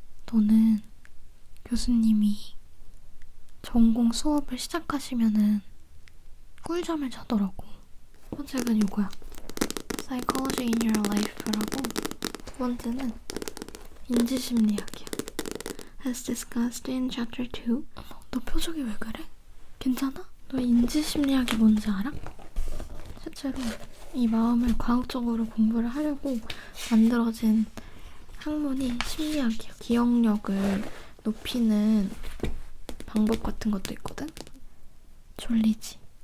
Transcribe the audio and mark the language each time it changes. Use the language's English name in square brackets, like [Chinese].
[Korean] 너는 교수님이 전공 수업을 시작하시면은 꿀잠을 자더라고. 첫 책은 이거야. Psychology in Your Life라고. 두 번째는 인지심리학이야. [English] As discussed in Chapter 2. [Korean] 너 표정이 왜 그래? 괜찮아? 너 인지심리학이 뭔지 알아? 실제로 이 마음을 과학적으로 공부를 하려고 만들어진 학문이 심리학이야. 기억력을 높이는 방법 같은 것도 있거든? 졸리지?